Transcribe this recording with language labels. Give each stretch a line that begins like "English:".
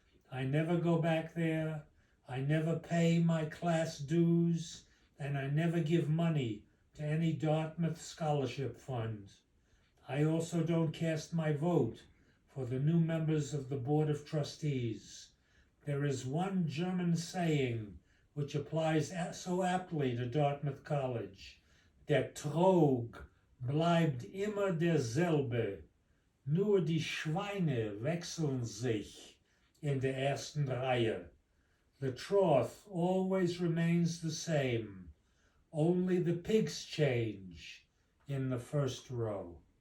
English: I never go back there. I never pay my class dues, and I never give money to any Dartmouth scholarship fund. I also don't cast my vote for the new members of the Board of Trustees. There is one German saying which applies so aptly to Dartmouth College.
German: Der Trog bleibt immer derselbe, nur die Schweine wechseln sich in der ersten Reihe.
English: The trough always remains the same, only the pigs change in the first row.